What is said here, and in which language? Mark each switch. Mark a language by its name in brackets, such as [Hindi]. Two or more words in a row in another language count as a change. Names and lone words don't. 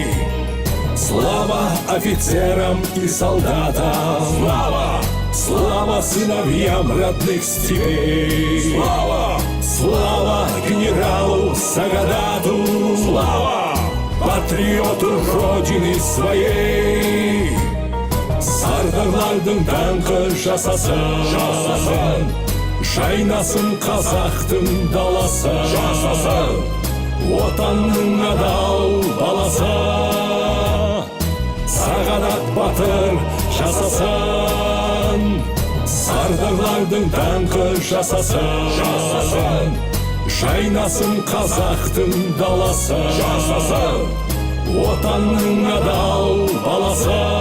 [Russian] Слава офицерам и солдатам, слава! Слава сыновьям родных степей, слава! Слава генералу Сагадату, слава! Патриоту Родины своей. [Kazakh] Сардарлардың даңқы жасасын, жайнасын қазақтың даласы, отанның адал баласы. Сағадат батыр жасасын, сардарлардың даңқы жасасын, жайнасын қазақтың даласы, отанның адал баласы.